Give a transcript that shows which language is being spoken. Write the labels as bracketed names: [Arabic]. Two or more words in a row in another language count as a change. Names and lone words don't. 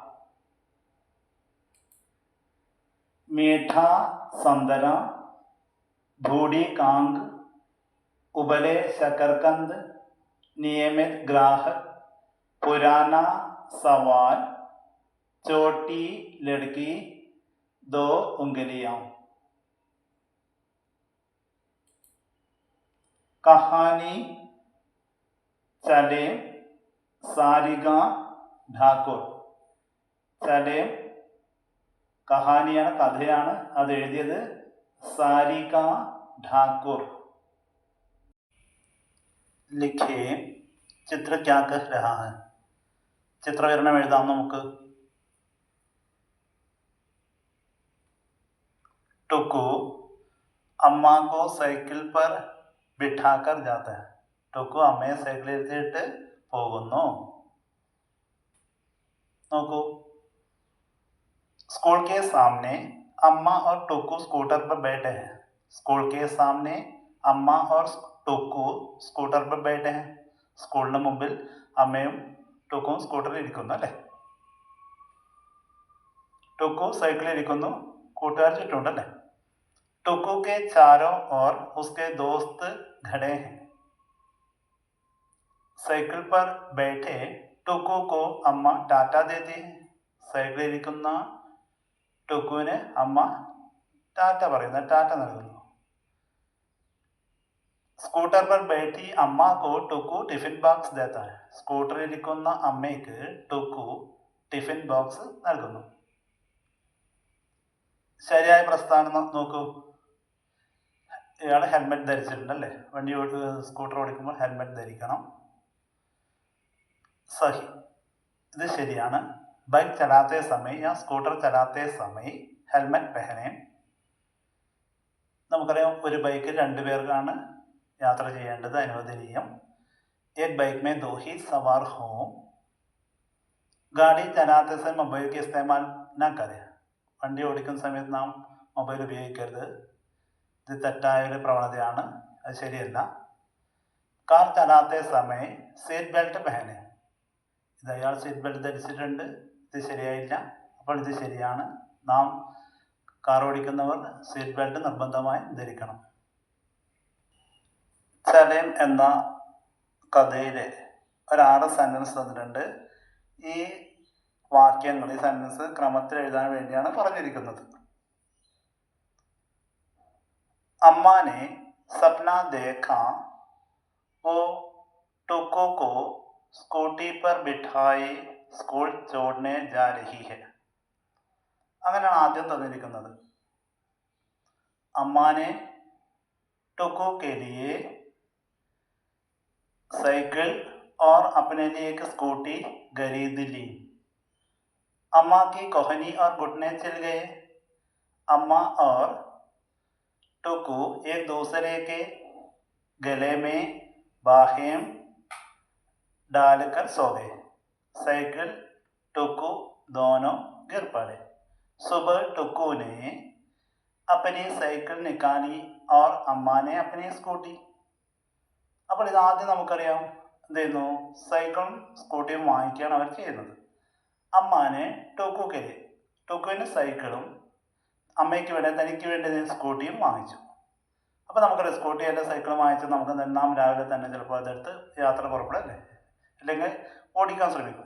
[Hindi] मीठा संतरा, बूढ़ी कांग, उबले शकरकंद, नियमित ग्राहक, पुराना सवाल, छोटी लड़की, 2 उंगलियां. कहानी चले सारिगा ഠാക്കൂർ. [Malayalam] ചലേ കഹാനിയാണ്, കഥയാണ്. അത് എഴുതിയത് സാരിക ഠാക്കൂർ. [Hindi] लिखे चित्र क्या कह रहा है. [Malayalam] ചിത്രവിവരണം എഴുതാം നമുക്ക്. [Hindi] टुकू अम्मा को साइकिल पर बिठाकर जाता है. [Malayalam] टुकു അമ്മയെ സൈക്കിളിൽ ഇരുത്തിയിട്ട് പോകുന്നു. നോക്കൂ. [Hindi] स्कूल के सामने अम्मा और टुकु स्कूटर पर बैठे हैं. स्कूल के सामने अम्मा और टुकു സ്കൂട്ടർ पर बैठे हैं. [Malayalam] സ്കൂളിന് മുമ്പിൽ അമ്മയും ടുക്കും സ്കൂട്ടറിൽ ഇരിക്കുന്നു അല്ലേ. ടുക്കു സൈക്കിളിൽ ഇരിക്കുന്നു, കൂട്ടുകാർ ചുറ്റുമുണ്ടല്ലേ. [Hindi] टुकु के चारों ओर उसके दोस्त खड़े हैं. साइकिल पर बैठे टुकू को अम्मा टाटा देती है. [Malayalam] സൈക്കിളിലിരിക്കുന്ന ടുക്കുവിന് അമ്മ ടാറ്റ പറയുന്നു, ടാറ്റ നൽകുന്നു. [Hindi] സ്കൂട്ടർ पर बैठी अम्मा को टुकू [English] tiffin box [Hindi] देता है. [Malayalam] സ്കൂട്ടറിലിരിക്കുന്ന അമ്മയ്ക്ക് ടുക്കു [English] tiffin box [Malayalam] നൽകുന്നു. ശരിയായ പ്രസ്താവന നോക്കൂ. ഇയാൾ ഹെൽമെറ്റ് ധരിച്ചിട്ടുണ്ടല്ലേ, വണ്ടി സ്കൂട്ടർ ഓടിക്കുമ്പോൾ ഹെൽമെറ്റ് ധരിക്കണം. സഹി, ഇത് ശരിയാണ്. [Hindi] बाइक चलाते समय या स्कूटर चलाते समय हेलमेट पहने. [Malayalam] നമുക്കറിയാം ഒരു ബൈക്കിൽ 2 പേർക്കാണ് യാത്ര ചെയ്യേണ്ടത്, അനുവദനീയം. [Hindi] एक बाइक में 2 ही सवार हों. गाड़ी चलाते समय मोबाइल का इस्तेमाल न करें. [Malayalam] വണ്ടി ഓടിക്കുന്ന സമയത്ത് നാം മൊബൈൽ ഉപയോഗിക്കരുത്. ഇത് തെറ്റായ ഒരു പ്രവണതയാണ്, അത് ശരിയല്ല. [Hindi] कार चलाते समय [English] seat belt [Hindi] പെഹനെ. [Malayalam] ഇത് അയാൾ [English] seat belt [Malayalam] ധരിച്ചിട്ടുണ്ട്, ഇത് ശരിയായില്ല. അപ്പോൾ ഇത് ശരിയാണ്. നാം കാർ ഓടിക്കുന്നവർ [English] seat belt [Malayalam] നിർബന്ധമായും ധരിക്കണം. ചലയം എന്ന കഥയിലെ ഒരു 6 സെൻറ്റൻസ് തന്നിട്ടുണ്ട്. ഈ വാക്യങ്ങൾ, ഈ സെൻറ്റൻസ് ക്രമത്തിൽ എഴുതാൻ വേണ്ടിയാണ് പറഞ്ഞിരിക്കുന്നത്. [Hindi] अम्माने सपना देखा वो टुकू को स्कूटी पर बिठाई स्कूल छोड़ने जा रही है. [Malayalam] അങ്ങനെയാണ് ആദ്യം തന്നിരിക്കുന്നത്. [Hindi] അമ്മാനെ टुकू के लिए साइकिल और अपने लिए एक स्कूटी खरीद ली. अम्मा की कोहनी और घुटने चल गए. अम्मा और टुकू एक दूसरे के गले में बाहें डालकर सो गए. साइकिल टुकू दोनों गिर पड़े. सुबह टुकू ने अपनी साइकिल निकाली और अम्मा ने अपनी स्कूटी. [Malayalam] അപ്പോൾ ഇതാദ്യം നമുക്കറിയാം, എന്ത് ചെയ്യുന്നു, സൈക്കിളും സ്കൂട്ടിയും വാങ്ങിക്കുകയാണ് അവർ ചെയ്യുന്നത്. അമ്മാനെ ടുക്കുക്കല്, ടുക്കുവിന് സൈക്കിളും അമ്മയ്ക്ക് വേണ്ടി തനിക്ക് വേണ്ടി സ്കൂട്ടിയും വാങ്ങിച്ചു. അപ്പോൾ നമുക്കറിയാം സ്കൂട്ടിയല്ല സൈക്കിളും വാങ്ങിച്ച് നമുക്ക് നാം രാവിലെ തന്നെ ചിലപ്പോൾ അതെടുത്ത് യാത്ര പുറപ്പെടല്ലേ, അല്ലെങ്കിൽ ഓടിക്കാൻ ശ്രമിക്കും.